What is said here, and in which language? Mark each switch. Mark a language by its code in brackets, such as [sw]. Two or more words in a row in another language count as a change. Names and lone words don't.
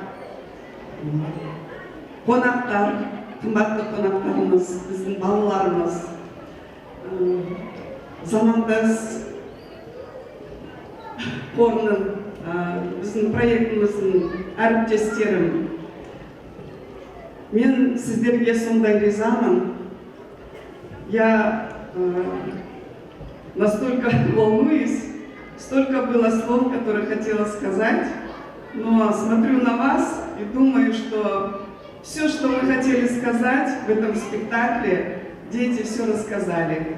[kk] қонақтар, қымбатты қонақтарымыз, біздің балаларымыз, Замандас қорының, біздің проектіміздің әріптестерім. Мен сіздерге сондай ризамын. [ru] Я настолько волнуюсь. Столько было слов, которые хотела сказать, но смотрю на вас и думаю, что все, что мы хотели сказать в этом спектакле, дети все рассказали.